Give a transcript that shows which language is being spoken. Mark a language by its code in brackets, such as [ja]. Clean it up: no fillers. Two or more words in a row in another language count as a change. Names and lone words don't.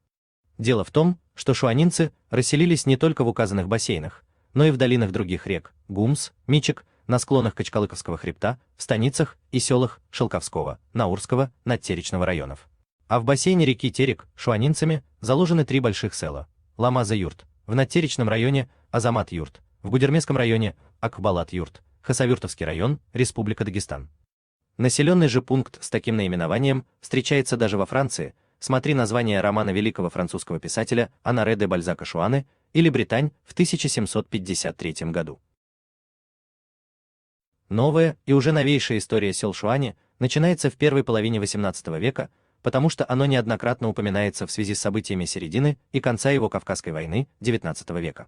[ru] Дело в том, что шуанинцы расселились не только в указанных бассейнах, но и в долинах других рек – Гумс, Мичек, на склонах Качкалыковского хребта, в станицах и селах Шелковского, Наурского, Надтеречного районов. А в бассейне реки Терек шуанинцами заложены 3 больших села – Ламаза-Юрт, в Надтеречном районе Азамат-Юрт, в Гудермесском районе Акбалат-Юрт, Хасавюртовский район, Республика Дагестан. Населенный же пункт с таким наименованием встречается даже во Франции, смотри название романа великого французского писателя Анаре де Бальзака «Шуаны» или Британь в 1753 году. Новая и уже новейшая история сел Шуани начинается в первой половине XVIII века, потому что оно неоднократно упоминается в связи с событиями середины и конца его Кавказской войны XIX века.